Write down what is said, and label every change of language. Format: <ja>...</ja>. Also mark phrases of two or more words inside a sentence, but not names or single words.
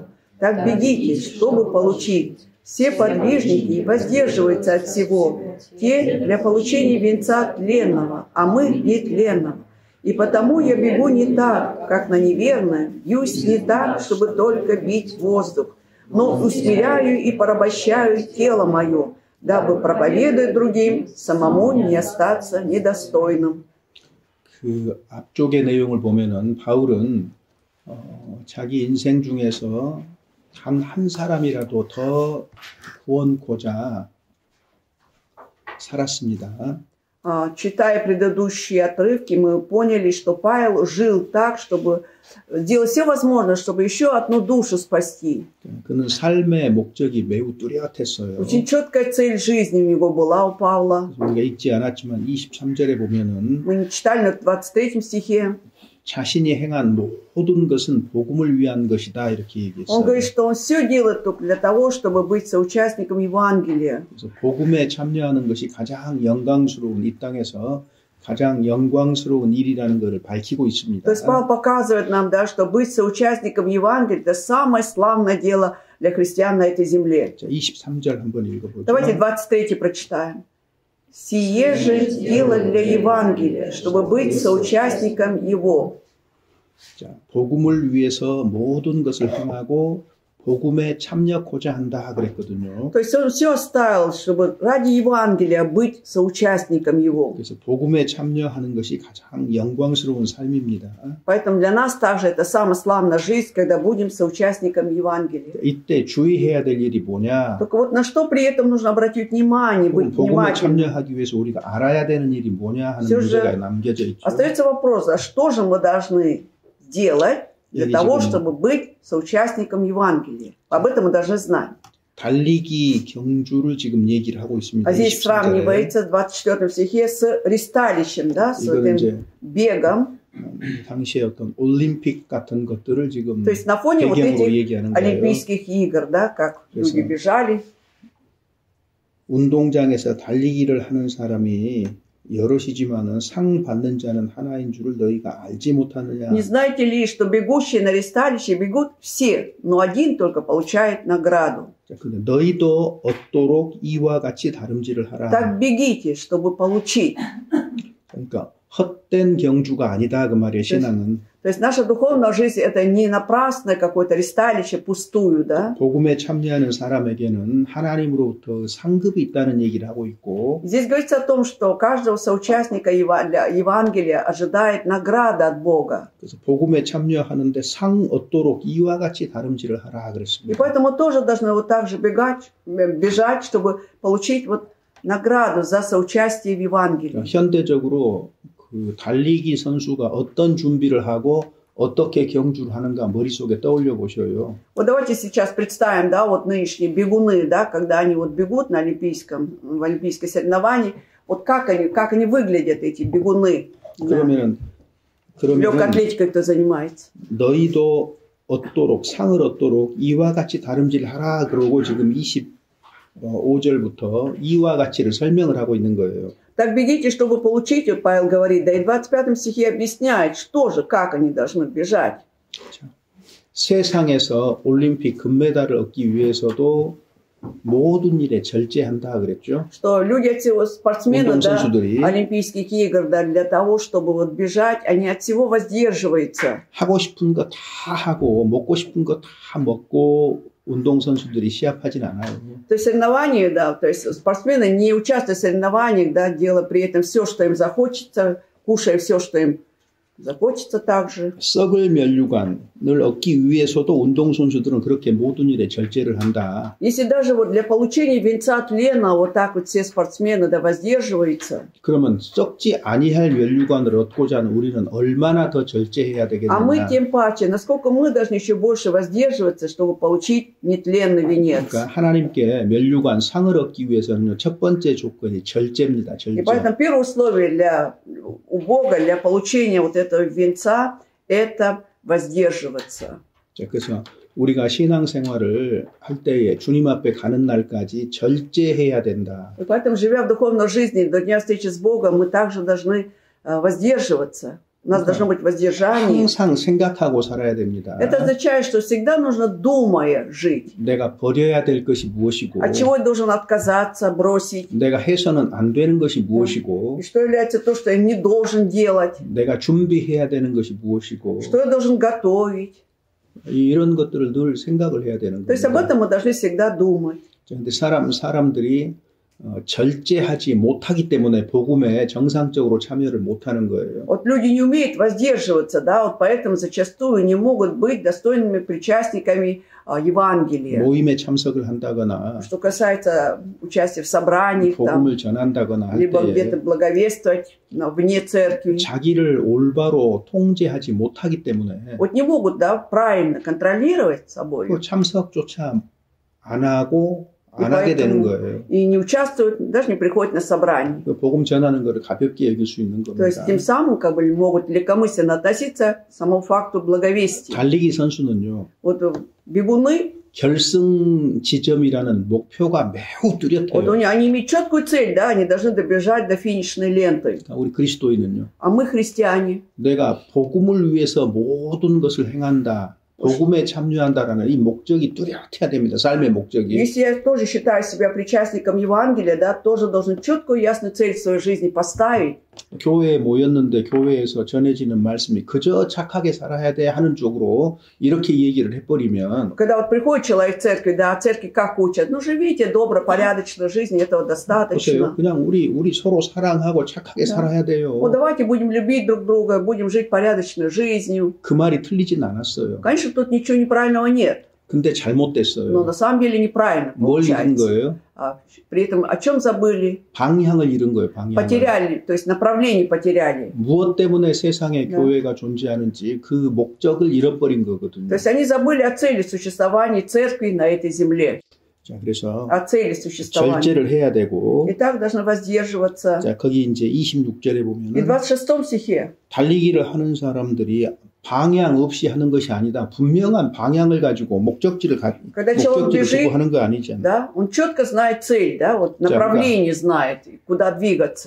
<ru>Так бегите, чтобы получить. Все подвижники воздерживаются от всего, те для получения венца тленного, а мы нетленного. И потому я бегу не так, как на неверное, бьюсь не так, чтобы только бить воздух, но усмиряю и порабощаю тело мое, дабы проповедуя другим, самому не остаться недостойным».</ru> <ko>그 앞쪽의 내용을 보면은 바울은 자기 인생 중에서 단 한 사람이라도 더 구원코자 살았습니다.</ko> <ru>Читая предыдущие отрывки, мы поняли, что Павел жил так, чтобы делать все возможное, чтобы еще одну душу спасти.</ru> <ko>그는 삶의 목적이 매우 뚜렷했어요.</ko> <ru>Очень четкая цель жизни у него была, у Павла.</ru> <ko>우리가 읽지 않았지만 23절에 보면은</ko> <ru>Мы не читали, но в 23 стихе</ru> <ko>자신이 행한 모든 것은 복음을 위한 것이다 이렇게</ko> <ru>он говорит,</ru> <ko>얘기했어요.</ko> <ru>что он все делает только для того, чтобы быть соучастником Евангелия.</ru> <ko>그래서 복음에 참여하는 것이 가장 영광스러운 이 땅에서 가장 영광스러운 일이라는 것을 밝히고 있습니다.</ko> <ru>То есть Павел показывает нам, да, что быть соучастником Евангелия – это самое славное дело для христиан на этой земле.</ru> <ko>자, 23절 한번 읽어보죠.</ko> <ru>Давайте 23 прочитаем. «Сие же дело для Евангелия, чтобы быть соучастником его».</ru> <ko>자, 복음을 위해서 모든 것을 행하고 복음에 참여하고자 한다 그랬거든요.</ko> <ru>То есть он все оставил, чтобы ради Евангелия быть соучастником его.</ru> <ko>그래서 복음에 참여하는 것이 가장 영광스러운 삶입니다.</ko> <ru>Поэтому для нас также это самая славная жизнь, когда будем соучастником Евангелия.</ru> <ko>이때 주의해야 될 일이 뭐냐?</ko> <ru>Только вот на что при этом нужно обратить внимание, быть</ru> <ko>복음에</ko> <ru>внимательным.</ru> <ko>참여하기 위해서 우리가 알아야 되는 일이 뭐냐 하는</ko> <ru>Все</ru> <ko>문제가</ko> <ru>же</ru> <ko>남겨져 있죠.</ko> <ru>остается вопрос, а что же мы должны делать для</ru> <ko>여기</ko> <ru>того,</ru> <ko>지금</ko> <ru>чтобы быть соучастником Евангелия? Об этом мы должны знать.</ru> <ko>달리기 경주를 지금 얘기를 하고 있습니다.</ko> <ru>А здесь</ru> <ko>24절에.</ko> <ru>сравнивается в 24 стихе с ристалищем, да, с</ru> <ko>이거는 이제</ko> <ru>этим бегом.</ru> <ko>당시에 어떤 올림픽 같은 것들을 지금</ko> <ru>То есть на фоне вот</ru> <ko>배경으로</ko> <ru>этих</ru> <ko>얘기하는 거예요.</ko> <ru>Олимпийских игр, да, как</ru> <ko>그래서</ko> <ru>люди бежали.</ru> <ko>운동장에서 달리기를 하는 사람이 여럿이지만은 상 받는 자는 하나인 줄을 너희가 알지 못하느냐.</ko> <ru>Не знаете ли, что бегущие на ристалище бегут все, но один только получает награду.</ru> <ko>자, 근데 너희도 얻도록 이와 같이 다름질을 하라.</ko> <ru>Так бегите, чтобы получить.</ru> <ko>그러니까 헛된 경주가 아니다 그 말이에요. 신앙은.</ko> <ru>То есть наша духовная жизнь это не напрасное какое-то ристалище пустую, да?</ru> <ko>복음에 참여하는 사람에게는 하나님으로부터 상급이 있다는 얘기를 하고 있고.</ko> <ru>Здесь говорится о том, что каждого соучастника Евангелия ожидает награда от Бога.</ru> <ko>그래서 복음에 참여하는데 상 얻도록 이와 같이 다름질을 하라</ko> <ru>И</ru> <ko>그랬습니다.</ko> <ru>поэтому тоже должны вот так же бежать, чтобы получить вот награду за соучастие в Евангелии.</ru> <ko>현대적으로 그 달리기 선수가 어떤 준비를 하고 어떻게 경주를 하는가 머릿속에 떠올려 보셔요.</ko> <ru>Вот давайте сейчас представим, да, вот нынешние бегуны, да, когда они вот бегут в олимпийское соревновании, вот как они выглядят, эти бегуны.</ru> <ko>그러면은</ko> <ru>Легкой атлетикой кто занимается.</ru> <ko>너희도 얻도록 상을 얻도록 이와 같이 다름질하라 그러고 지금 5절부터 이와 같이를 설명을 하고 있는 거예요.</ko> <ru>Так бегите, чтобы получить, вот Павел говорит, да и в 25 стихе объясняет, что же, как они должны бежать.</ru> <ko>세상에서 올림픽 금메달을 얻기 위해서도 모든 일에 절제한다 그랬죠.</ko> <ru>Что люди, спортсмены, да, Олимпийских игр, да, для того, чтобы вот бежать, они от всего воздерживаются.</ru> <ko>하고 싶은 거 다 하고 먹고 싶은 거 다 먹고 운동선수들이 시합하진 않아요.</ko> <ru>То есть соревнования, да, то есть спортсмены не участвуют в соревнованиях, да, делая при этом все, что им захочется, кушая все, что им захочется также.</ru> <ko>썩을 면류관을 얻기 위해서도 운동선수들은 그렇게 모든 일에 절제를 한다.</ko> <ru>Если даже вот для получения венца тлена вот так вот все спортсмены, да, воздерживаются.</ru> <ko>그러면 썩지 아니할 면류관을 얻고자 하는 우리는 얼마나 더 절제해야 되겠느냐.</ko> <ru>А мы тем паче, насколько мы должны еще больше воздерживаться, чтобы получить нетленный венец.</ru> <ko>그러니까 하나님께 면류관 상을 얻기 위해서는 첫 번째 조건이 절제입니다. 절제.</ko> <ru>И поэтому первое условие у Бога для получения вот этого венца – это воздерживаться. 그래서 우리가 신앙생활을 할 때에 주님 앞에 가는 날까지 절제해야 된다. И поэтому, живя в духовной жизни до дня встречи с Богом, мы также должны воздерживаться. У нас должно быть воздержание.</ru> <ko>항상 생각하고 살아야 됩니다.</ko> <ru>Это означает, что всегда нужно думая жить.</ru> <ko>내가 버려야 될 것이 무엇이고,</ko> <ru>от чего я должен отказаться, бросить.</ru> <ko>내가 해서는 안 되는 것이 무엇이고,</ko> <ru>и что является то, что я не должен делать.</ru> <ko>내가 준비해야 되는 것이 무엇이고,</ko> <ru>что я должен готовить.</ru> <ko>이런 것들을 늘 생각을 해야 되는</ko> <ru>То есть об</ru> <ko>겁니다.</ko> <ru>этом мы должны всегда думать.</ru> <ko>그런데 사람들이 절제하지 못하기 때문에 복음에 정상적으로 참여를 못하는 거예요.</ko> <ru>Вот люди не умеют воздерживаться, да, вот поэтому зачастую не могут быть достойными причастниками Евангелия.</ru> <ko>모임에 참석을 한다거나,</ko> <ru>Что касается участия в собраниях,</ru> <ko>복음을</ko> <ru>там,</ru> <ko>전한다거나 할</ko> <ru>либо</ru> <ko>때</ko> <ru>где-то благовествовать вне церкви.</ru> <ko>자기를 올바로 통제하지 못하기 때문에</ko> <ru>Вот не могут, да, правильно контролировать собой.</ru> <ko>그 참석조차 안 하고 안 하게 되는 거예요.</ko> <ru>И не участвуют, даже не приходят на собрание.</ru> <ko>그 복음 전하는 것을 가볍게 여길 수 있는</ko> <ru>То есть</ru> <ko>겁니다.</ko> <ru>тем самым как бы могут легкомысленно относиться к самому факту благовестия.</ru> <ko>달리기 선수는요,</ko> <ru>Вот бегуны,</ru> <ko>결승 지점이라는 목표가 매우</ko> <ru>вот</ru> <ko>뚜렷해요.</ko> <ru>они имеют четкую цель, да, они должны добежать до финишной ленты.</ru> <ko>우리 그리스도인은요,</ko> <ru>А мы христиане.</ru> <ko>내가 복음을 위해서 모든 것을 행한다, 복음에 참여한다라는 이 목적이 뚜렷해야 됩니다. 삶의 목적이.</ko> <ru>Если я тоже считаю себя причастником Евангелия, да, тоже должен четкую ясную цель в своей жизни поставить.</ru> <ko>교회에 모였는데 교회에서 전해지는 말씀이 그저 착하게 살아야 돼 하는 쪽으로 이렇게 얘기를 해버리면</ko> <ru>Когда вот приходит человек в церковь, да, церкви как учат? Ну, живите добро, порядочно, жизни этого</ru> <ko>보세요.</ko> <ru>достаточно.</ru> <ko>그냥 우리 서로 사랑하고 착하게 살아야 돼요.</ko> <ru>Вот давайте будем любить друг друга, будем жить порядочной жизнью.</ru> <ko>그 말이 틀리진 않았어요.</ko> <ru>Конечно, тут ничего неправильного нет,</ru> <ko>근데</ko> <ru>но</ru> <ko>잘못됐어요.</ko> <ru>на самом деле неправильно</ru> <ko>뭘 잃은</ko> <ru>получается.</ru> <ko>거예요?</ko> <ru>При этом о чем забыли?</ru> <ko>방향을 잃은 거예요. 방향을.</ko> <ru>Потеряли, то есть направление потеряли.</ru> <ko>무엇 때문에 세상에 교회가 존재하는지 그 목적을 잃어버린 거거든요.</ko> <ru>То есть они забыли о цели существования церкви на этой земле,</ru> <ko>자, 그래서</ko> <ru>о цели существования.</ru> <ko>절제를 해야 되고,</ko> <ru>И так должны воздерживаться.</ru> <ko>자, 거기 이제 26절에</ko> <ru>И</ru> <ko>보면은</ko> <ru>в 26 стихе.</ru> <ko>달리기를 하는 사람들이 방향 없이 하는 것이 아니다. 분명한 방향을 가지고 목적지를 두고 하는 거 아니잖아요.</ko> <ru>Да, он четко знает цель, да, вот направление знает, куда двигаться.</ru>